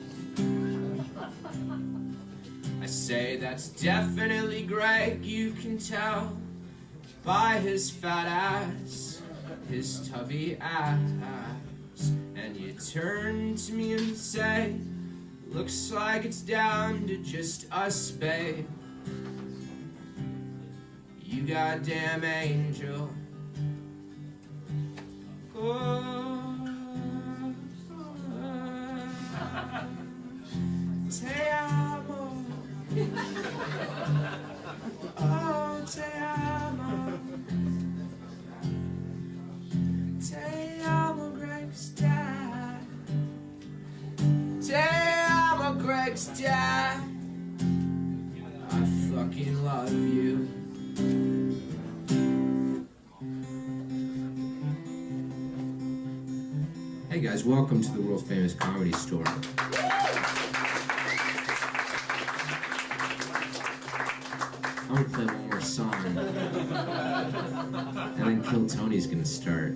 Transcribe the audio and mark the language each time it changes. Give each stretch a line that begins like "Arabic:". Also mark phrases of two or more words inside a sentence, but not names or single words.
English: I say that's definitely Greg, you can tell by his fat ass, his tubby ass. And you turn to me and say, looks like it's down to just us, babe. You goddamn angel.
Spanish: Te amo. Oh, te amo. Te amo,
English: Greg's dad.
Spanish: Te amo,
English: Greg's dad. I fucking love you. Hey guys, welcome to the world famous Comedy Store. I'm gonna play one more song, and then Kill Tony's gonna start.